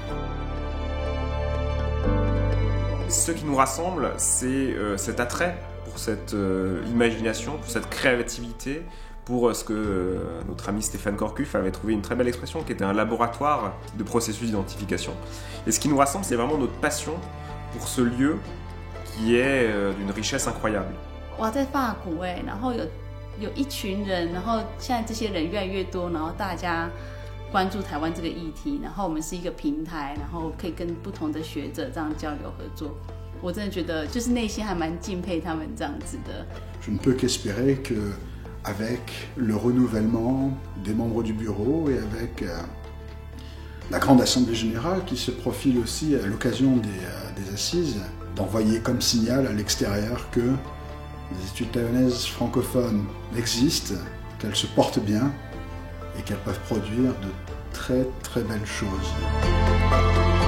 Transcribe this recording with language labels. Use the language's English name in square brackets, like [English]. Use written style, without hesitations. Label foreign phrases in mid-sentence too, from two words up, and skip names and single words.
[French] Ce qui nous rassemble, c'est cet attrait pour cette imagination, pour cette créativité, pour ce que notre ami Stéphane Corcuff avait trouvé une très belle expression, qui était un laboratoire de processus d'identification. Et ce qui nous rassemble, c'est vraiment notre passion pour ce lieu qui est d'une richesse incroyable. [Chinese] 我在法国哎，然后有一群人，然后现在这些人越来越多，然后大家关注台湾这个议题，然后我们是一个平台，然后可以跟不同的学者这样交流合作。我真的觉得，就是内心还蛮敬佩他们这样子的。 [French] Je ne peux qu'espérer que, avec le renouvellement des membres du bureau et avec la grande assemblée générale qui se profile aussi à l'occasion des assises, d'envoyer comme signal à l'extérieur que les études taïwanaises francophones existent, qu'elles se portent bien et qu'elles peuvent produire de très très belles choses.